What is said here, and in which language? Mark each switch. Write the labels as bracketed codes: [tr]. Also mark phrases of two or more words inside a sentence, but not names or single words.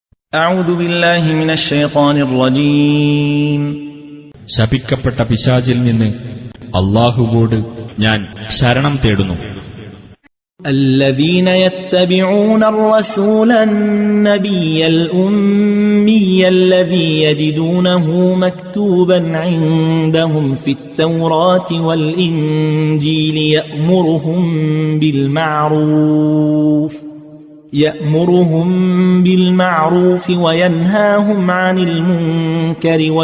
[ar] أعوذ بالله من الشيطان الرجيم [ml] ശപിക്കപ്പെട്ട പിശാചിൽ നിന്ന് അല്ലാഹുവോട് ഞാൻ ശരണം തേടുന്നു. [ar] الذين يتبعون الرسول النبي الأمي الذي يجدونه مكتوبا عندهم في التوراة والإنجيل يأمرهم بالمعروف وينهاهم عن المنكر